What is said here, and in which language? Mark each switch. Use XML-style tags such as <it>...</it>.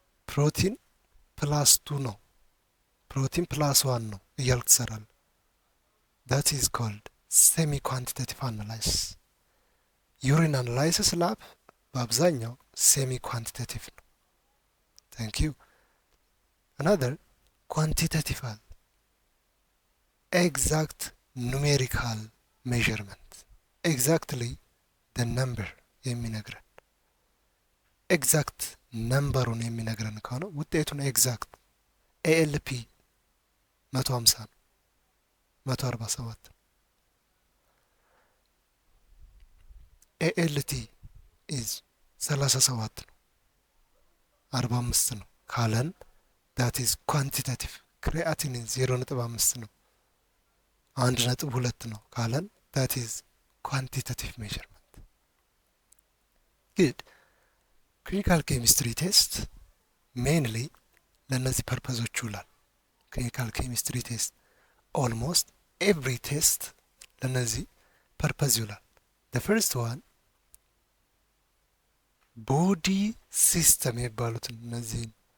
<am>ፕሮቲን +2 ነው ፕሮቲን +1 ነው እያልክ ትሰራለህ።</am> <en>that is called semi quantitative analysis.</en> <am>ዩሪን አናላይሲስ ላብ በአብዛኛው ሴሚ ኳንቲቴቲቭ ነው።</am> <en>thank you. another quantitative exact numerical measurement exactly the number</en> <am>የሚነግረን ኤግዛክት ነምበሩን የሚነግረን ከሆነ ውጤቱን ኤግዛክት</am> <en>ALP 150 ነው 147 ALT is 37</en> <am>ነው 45 ነው ካለን</am> <en>that is quantitative. creatinine 0.5</en> <am>ነው 1.2 ነው ካለን</am> <en>that is quantitative measurement. good. clinical chemistry test mainly</en> <am>ለነዚህ ፐርፐዞች ይውላል።</am> <en>clinical chemistry test almost every test</en> <am>ለነዚህ ፐርፐዝ ይውላል።</am> <en>the first one body system</en> <am>የሚባሉትን እነዚህን</am>